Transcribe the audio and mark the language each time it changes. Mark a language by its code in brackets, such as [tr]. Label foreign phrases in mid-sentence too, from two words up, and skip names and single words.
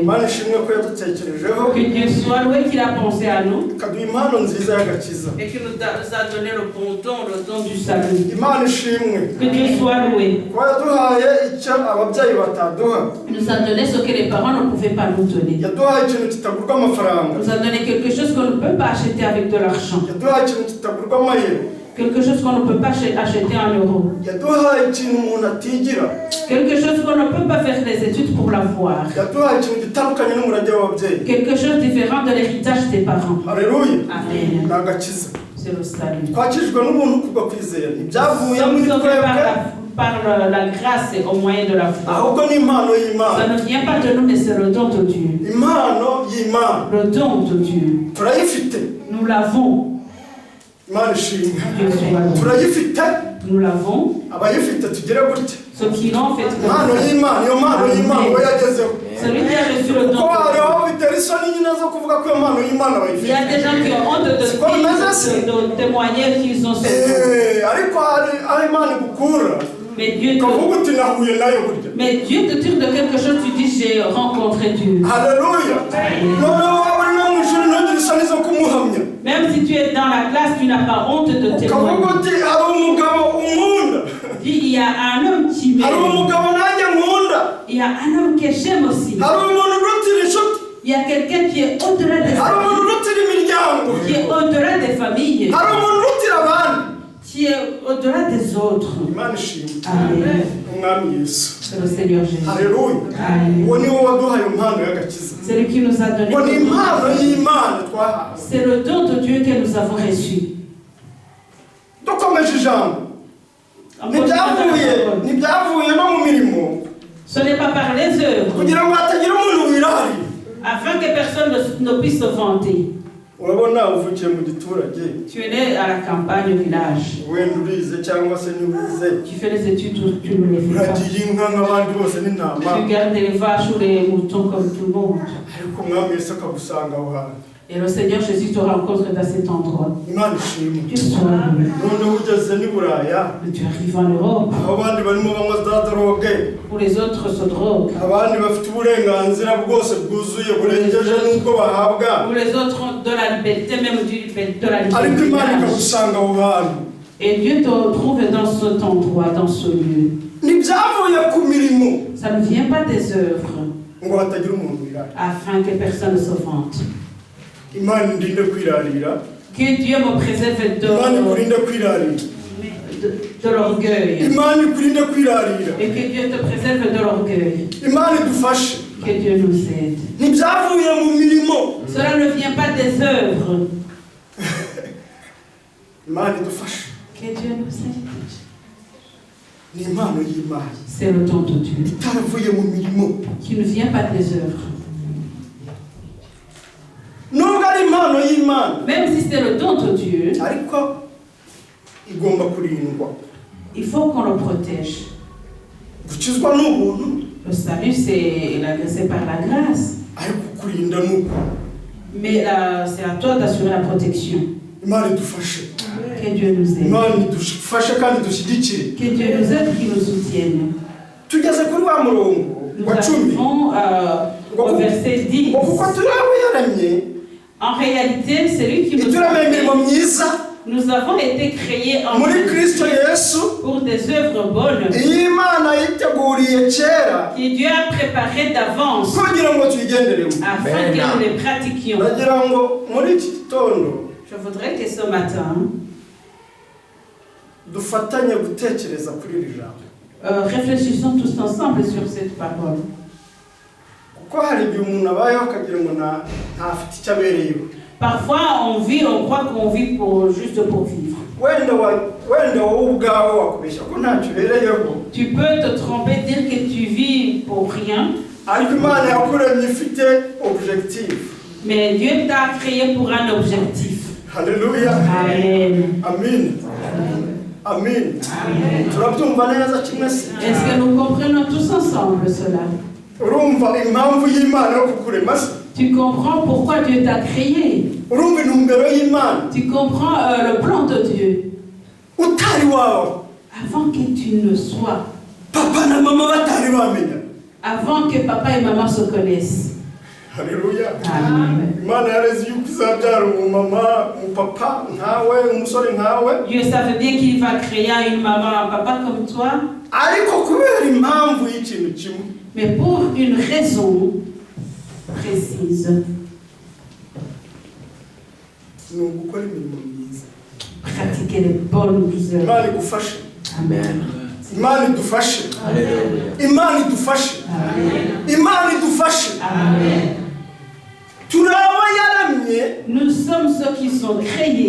[fr] Que Dieu soit loué qu'il a pensé à nous et qu'il nous a donné le bon don, le don du salut. Que Dieu soit loué. Il nous a donné ce que les parents ne pouvaient pas nous donner. Il nous a donné quelque chose qu'on ne peut pas acheter avec de l'argent. Quelque chose qu'on ne peut pas acheter en euros. [rw] yaduhaye ikintu umuntu atigira, [fr] Quelque chose qu'on ne peut pas faire des études pour l'avoir. [rw] yaduhaye ikintu gitandukanye n'umurage w'ababyeyi. [fr] Quelque chose différent de l'héritage des parents. [rw] Haleluya, Amen. ni agakiza. [fr] C'est le salut. [rw] Twakijwe n'umuntu kubwo kwizera, [fr] Nous [rw] ntibyavuye [fr] sommes [rw] muri [fr] sauvés [rw] twebwe, [fr] par la grâce et au moyen de la foi. [rw] ahubwo ni impano [fr] Ça [rw] y'Imana. [fr] ne vient pas de nous, mais c'est le don de Dieu. [rw] Impano y'Imana [fr] Le don de Dieu. [rw] turayifite, [fr] Nous l'avons. [rw] Imana ishimwe. [fr] Dieu soit loué. [rw] Turayifite, [fr] Nous l'avons. [rw] abayifite tugire gutya. [fr] Ceux qui l'ont fait. [rw] Impano y'Imana, iyo mpano y'Imana ngo yagezeho. [fr] Celui qui a reçu le don [rw] Ko [fr] de Dieu. [rw] hariho bitera isoni nyine zo kuvuga ko iyo mpano y'Imana [fr] Il y [rw] bayifite. [fr] a des gens qui ont honte de témoigner qu'ils ont ce don. [rw] Ariko hari aho Imana igukura, [fr] Mais Dieu [rw] ukavuga uti nahuye nayo burya. [fr] te tire de quelque chose, tu dis j'ai rencontré Dieu. [rw] Haleluya. Noneho waba uri no mu ishuri ntugire isoni zo kumuhamya. [fr] Même si tu es dans la classe, tu n'as pas honte de [rw] Ukavuga [fr] témoigner. [rw] uti hari umugabo unkunda, [fr] Dis, il y a un homme qui [rw] hari [fr] m'aime. [rw] umugabo nanjye nkunda, [fr] Il y a un homme que j'aime aussi. [rw] hari umuntu urutira inshuti, [fr] Il y a quelqu'un qui est au-delà des [rw] hari umuntu [fr] familles, [rw] urutira imiryango, [fr] qui est au-delà des familles, [rw] hari umuntu urutira abandi. [fr] qui est au-delà des autres. [rw] Imana ishimwe. Amen. Umwami Yesu. [fr] C'est le Seigneur Jésus. [rw] Haleluya. Amen. Uwo ni wo waduhaye impano y'agakiza. [fr] C'est lui qui nous a donné. [rw] Ngo ni impano y'Imana twahawe. [fr] C'est le don de Dieu que nous avons reçu. [rw] Dukomeje ijambo, ntibyavuye no mu mirimo, [fr] Ce n'est pas par les œuvres, [rw] kugira ngo hatagira umuntu wirari. [fr] afin que personne ne puisse se vanter. [rw] Urabona uvukiye mu giturage, [fr] Tu es né à la campagne, au village. [rw] wenda urize cyangwa se ntiwize, [fr] Tu fais les études ou tu ne les fais pas. [rw] uragiye inka nk'abandi bose n'intama, [fr] Tu gardes les vaches ou les moutons comme tout le monde. [rw] ariko umwami Yesu akagusanga aho hantu. [fr] Et le Seigneur Jésus te rencontre dans cet endroit. [rw] Imana ishimwe. [fr] Tu sois loué. [rw] Noneho ugeze n'i Buraya, [fr] Mais tu arrives en Europe, [rw] aho abandi barimo banywa za droge, [fr] où les autres se droguent, [rw] abandi bafite uburenganzira bwose bwuzuye burengeje n'ubwo bahabwa, [fr] où les autres ont de la liberté, même de la [rw] ariko Imana [fr] liberté. [rw] ikagusanga aho hantu. [fr] Et Dieu te retrouve dans cet endroit, dans ce lieu. [rw] Ntibyavuye ku mirimo [fr] Ça ne vient pas des œuvres, [rw] ngo hatagira umuntu wirari. [fr] afin que personne ne se vante. [rw] Imana indinde kwirarira, [fr] Que Dieu me préserve [rw] Imana ikurinde kwirarira, [fr] de l'orgueil. [rw] Imana ikurinde kwirarira, [fr] Et que Dieu te préserve de l'orgueil. [rw] Imana idufashe. [fr] Que Dieu nous aide. [rw] Ntibyavuye mu mirimo, [fr] Cela ne vient pas des œuvres. [rw] Imana idufashe. [fr] Que Dieu nous aide. [rw] Ni impano y'Imana [fr] C'est le don de Dieu. [rw] itaravuye mu mirimo. [fr] Qui ne vient pas des œuvres. [rw] Nubwo ari impano y'Imana, [fr] Même si c'est le don de Dieu, [rw] ariko igomba kurindwa. [fr] il faut qu'on le protège. [rw] Gukizwa ni ubuntu, [fr] Le salut, c'est par la grâce. [rw] ariko kurinda ni uko. [fr] Mais c'est à toi d'assurer la protection. [rw] Imana idufashe. [fr] Que Dieu nous aide. [rw] Imana idufashe kandi dushyigikire. [fr] Que Dieu nous aide, qu'il nous soutienne. [rw] Tugeze kuri wa murongo [fr] Nous [rw] wa 10. [fr] arrivons au verset 10. [rw] Ngo kuko turi abo yaremye, [fr] En réalité, c'est lui qui nous [rw] ituremeye [fr] a [rw] imirimo myiza [fr] Nous avons été créés en [rw] muri Kristo Yesu, [fr] pour des œuvres bonnes [rw] iyi Imana yiteguriye kera [fr] que Dieu a préparées d'avance [rw] kugira ngo tuyigenderemo. [fr] afin que nous les pratiquions. [rw] Ndagira ngo muri iki gitondo [fr] Je voudrais que ce matin, [rw] dufatanye gutekereza kuri iri jambo, [fr] réfléchissons tous ensemble sur cette parole. [rw] kuko hari igihe umuntu abayeho akagira ngo ntafite icyo abereyeho. [fr] Parfois, on croit qu'on vit juste pour vivre. [rw] Wenda wowe ubwawe wakubeshya ko ntacyo ubereyeho, [fr] Tu peux te tromper, dire que tu vis pour rien, [rw] ariko Imana yakuremye ifite objectif. [fr] mais Dieu t'a créé pour un objectif. [rw] Haleluya. Amen. Amen. Amen. Turabyumva neza kimwe se? [fr] Est-ce que nous comprenons tous ensemble cela? [rw] Urumva impamvu y'Imana yo kukurema se? [fr] Tu comprends pourquoi Dieu t'a créé? [rw] Urumva intumbero y'Imana? [fr] Tu comprends le plan de Dieu? [rw] Utari wawe, [fr] Avant que tu ne sois, [rw] papa na mama batari bamenya. [fr] avant que papa et maman se connaissent. [rw] Haleluya. Amen. Imana yarezi yuko izabyara umumama, umupapa nkawe, umusore nkawe. [fr] Dieu savait bien qu'il va créer une maman, un papa comme toi, [rw] Ariko kubera impamvu y'ikintu kimwe, [fr] mais pour une raison précise. [rw] ni ugukora imirimo myiza. [fr] Pratiquer les bonnes bonnes œuvres. [rw] imana igufashe, Amen. imana idufashe, [fr] Alléluia. [rw] imana idufashe, imana idufashe. Amen. turaba yaramye [fr] Nous sommes ceux qui sont créés